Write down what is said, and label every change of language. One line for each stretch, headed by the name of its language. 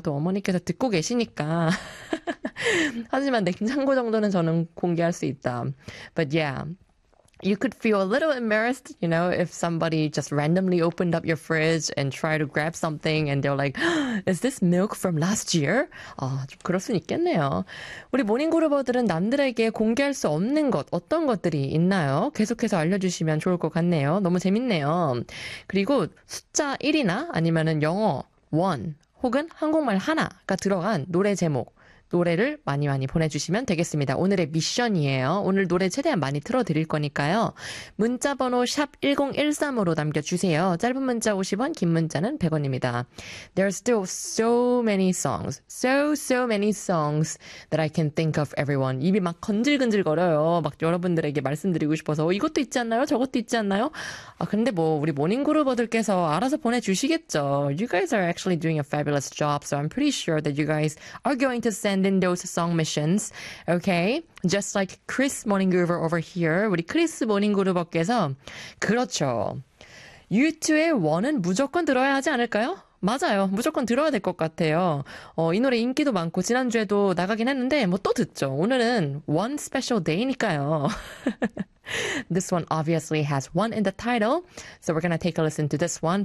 Korean: 또 어머니께서 듣고 계시니까. 하지만 냉장고 정도는 저는 공개할 수 있다.
English: But yeah, you could feel a little embarrassed, you know, if somebody just randomly opened up your fridge and tried to grab something and they're like, is this milk from last year?
Korean: 아, 좀 그럴 순 있겠네요. 우리 모닝그루버들은 남들에게 공개할 수 없는 것, 어떤 것들이 있나요? 계속해서 알려주시면 좋을 것 같네요. 너무 재밌네요. 그리고 숫자 1이나 아니면은 영어 1 혹은 한국말 하나가 들어간 노래 제목, 노래를 많이 많이 보내주시면 되겠습니다. 오늘의 미션이에요. 오늘 노래 최대한 많이 틀어드릴 거니까요. 문자번호 샵 1013으로 남겨주세요. 짧은 문자 50원, 긴 문자는 100원입니다.
English: There are still so many songs. So many songs that I can think of everyone.
Korean: 입이 막 건질건질 거려요. 막 여러분들에게 말씀드리고 싶어서. 이것도 있지 않나요? 저것도 있지 않나요? 아, 근데 뭐, 우리 모닝그루버들께서 알아서 보내주시겠죠.
English: You guys are actually doing a fabulous job, so I'm pretty sure that you guys are going to send in those song missions. Okay? Just like Chris Morning Groover over here.
Korean: 우리 크리스 모닝 그루버께서 그렇죠. U2의 원은 무조건 들어야 하지 않을까요? 맞아요. 무조건 들어야 될것 같아요. 이 노래 인기도 많고 지난주에도 나가긴 했는데 뭐또 듣죠. 오늘은
English: One Special Day
Korean: 니까요.
English: This one obviously has one in the title, so we're gonna take a listen to this one.